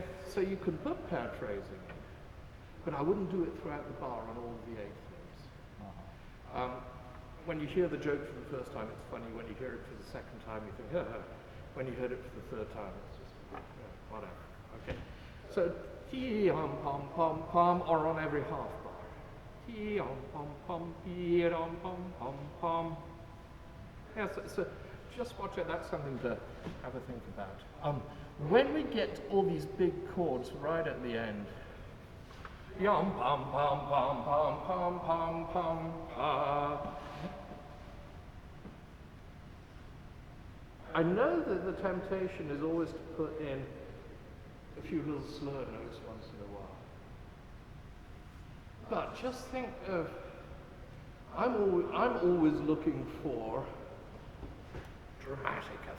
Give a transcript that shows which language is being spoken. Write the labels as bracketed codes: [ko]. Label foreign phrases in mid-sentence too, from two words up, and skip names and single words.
[en] So you can put paired phrasing in, but I wouldn't do it throughout the bar on all of the 8 things. When you hear the joke for the first time, it's funny. When you hear it for the second time, you think, when you heard it for the third time, it's just, whatever. Okay. So, ti-om, pom, pom, pom, or on every half bar. Ti-om, pom, pom, ti-om, pom, pom, pom. Yeah, so just watch it. That's something to have a think about. When we get all these big chords right at the end, yom, pom, pom, pom, pom, pom, pom, pom, pa. I know that the temptation is always to put in a few little slur notes once in a while. But just think of, I'm always looking for dramatic effect.